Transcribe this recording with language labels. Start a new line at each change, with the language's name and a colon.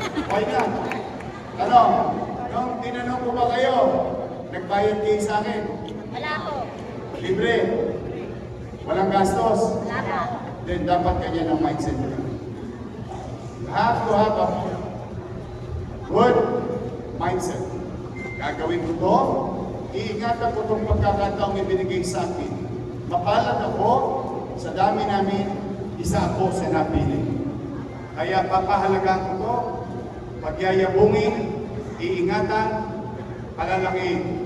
Filipino: Why not? Tanong, nung tinanong ko ba kayo, nagbayad kayo sa akin? Wala po. Libre? Walang gastos? Wala po. Then dapat ganyan ang mindset nyo.
English: You have to have a good mindset.
Filipino: Gagawin ko to, iingatan ko itong pagkakataong ibinigay sa akin. Mapalad ako sa dami namin, isa ako sa napili. Kaya papahalagaan ko to, pagyayabungin, iingatan, palalakiin.